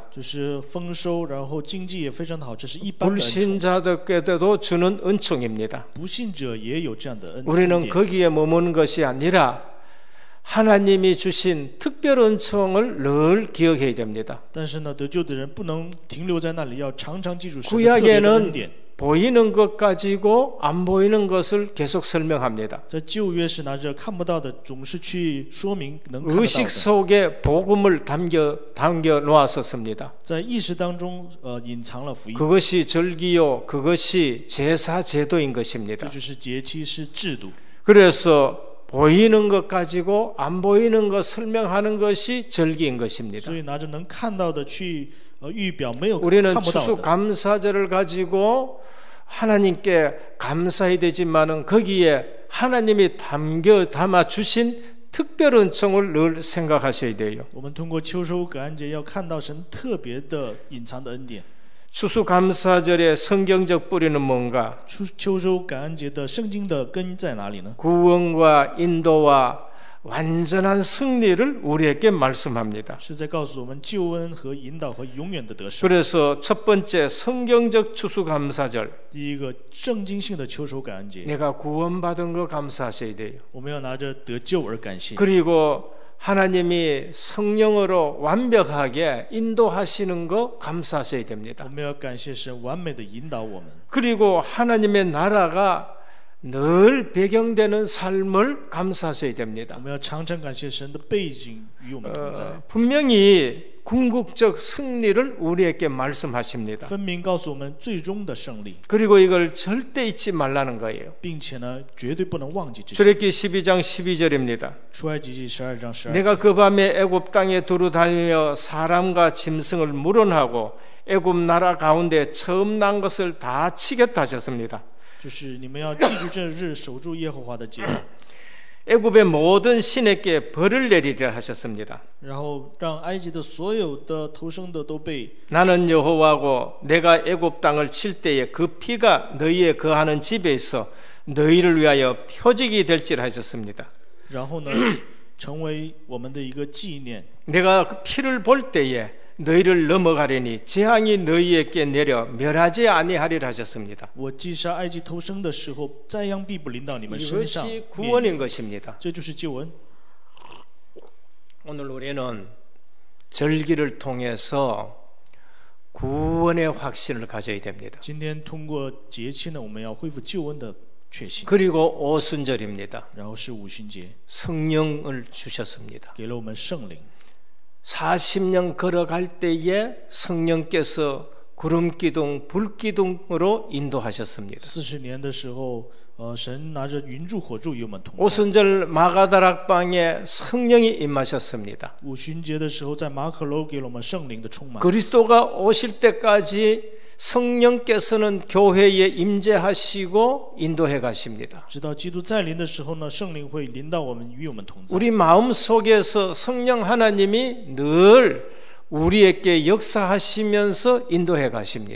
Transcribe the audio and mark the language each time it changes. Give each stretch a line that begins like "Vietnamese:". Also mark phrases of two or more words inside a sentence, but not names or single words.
Chinese: 就是丰收，然后经济也非常的好，这是一般的恩宠。
Korean: 불신자들께도 주는 은총입니다.
Chinese: 不信者也有这样的恩典。
Korean: 우리는 거기에 머무는 것이 아니라 하나님이 주신 특별 은총을 늘 기억해야 됩니다.
Chinese: 但是呢，得救的人不能停留在那里，要常常记住神的特别的恩典。
Korean: 구약에는 보이는 것 가지고 안 보이는 것을 계속 설명합니다.
Chinese: 在旧约是拿着看不到的，总是去说明能看得到
Korean: 의식
Chinese: 的。
Korean: 속에 복음을 담겨 놓았었습니다.
Chinese: 在意识当中，隐藏了福音。
Korean: 그것이 절기요, 그것이 제사 제도인
Chinese: 这
Korean: 것입니다.
Chinese: 就是节期，是制度。
Korean: 그래서 보이는 것 가지고 안 보이는 것 설명하는 것이 절기인 것입니다.
Chinese: 所以拿着能看到的去预表没有
Korean: 우리는
Chinese: 看不到的。
Korean: 추수감사절을 가지고 하나님께 감사해야 되지만은 거기에 하나님이 담아 주신 특별 은총을 늘 생각하셔야 돼요.
Chinese: 我们通过秋收感恩节要看到神特别的隐藏的恩典。
Korean: 추수감사절의 성경적 뿌리는 뭔가?
Chinese: 秋收感恩节的圣经的根在哪里呢？
Korean: 구원과 인도와 완전한 승리를 우리에게 말씀합니다.
Chinese: 是在告诉我们救恩和引导和永远的得胜。
Korean: 그래서 첫 번째 성경적 추수감사절,
Chinese: 第一个圣经性的秋收感恩节，
Korean: 내가 구원받은 거 감사하셔야 돼요.
Chinese: 我们要拿着得救而感谢。
Korean: 그리고 하나님이 성령으로 완벽하게 인도하시는 거 감사하셔야
Chinese: 我
Korean: 됩니다.
Chinese: 们要感谢神完美的引导我们。
Korean: 그리고 하나님의 나라가 늘 배경되는 삶을 감사하셔야
Chinese: 我
Korean: 됩니다.
Chinese: 们要常常感谢神的背景与我们同在，
Korean: 분명히 궁극적 승리를 우리에게 말씀하십니다.
Chinese: 分明告诉我们最终的胜利，
Korean: 그리고 이걸 절대 잊지 말라는 거예요.
Chinese: 并且呢，绝对不能忘记这些。
Korean: 출애굽기 12장 12절입니다.
Chinese: 出埃及记12章12节。
Korean: 내가 그 밤에 애굽 땅에 두루 다니며 사람과 짐승을 물어하고 애굽 나라 가운데 처음 난 것을 다 치겠다 하셨습니다.
Chinese: 就是你们要记住这日，守住耶和华的节，
Korean: 애굽의 모든 신에게 벌을 내리리라 하셨습니다.
Chinese: 然后让埃及的所有的投生的都被
Korean: 나는 여호와고 내가 애굽 땅을 칠 때에 그 피가 너희의 거하는 집에 있어 너희를 위하여 표적이 될지라 하셨습니다.
Chinese: 然后呢，成为我们的一个纪念。
Korean: 내가 그 피를 볼 때에 너희를 넘어가려니 재앙이 너희에게 내려 멸하지 아니하리라 하셨습니다.
Chinese: 我击杀埃及投生的时候，灾殃必不临到你们身上。
Korean: 이것이 구원인 것입니다.
Chinese: 这就是救恩。
Korean: 오늘 우리는 절기를 통해서 구원의 확신을 가져야 됩니다.
Chinese: 今天通过节期呢，我们要恢复救恩的确信。
Korean: 그리고 오순절입니다.
Chinese: 然后是五旬节，
Korean: 성령을 주셨습니다.
Chinese: 给了我们圣灵。
Korean: 40년 걸어갈 때에 성령께서 구름기둥, 불기둥으로 인도하셨습니다.
Chinese: 40 年的时候，神拿着云柱火柱与我们同在。
Korean: 오순절 마가다락방에 성령이 임하셨습니다.
Chinese: 五旬节的时候，在马可楼给了我们圣灵的充满。
Korean: 그리스도가 오실 때까지 성령께서는 교회에 임재하시고 인도해 가십니다.
Chinese: 直到基督再临的时候呢，圣灵会临到我们，与我们同在。
Korean: 우리 마음 속에서 성령 하나님이 늘 우리에게 역사하시면서 인도해 가십니다.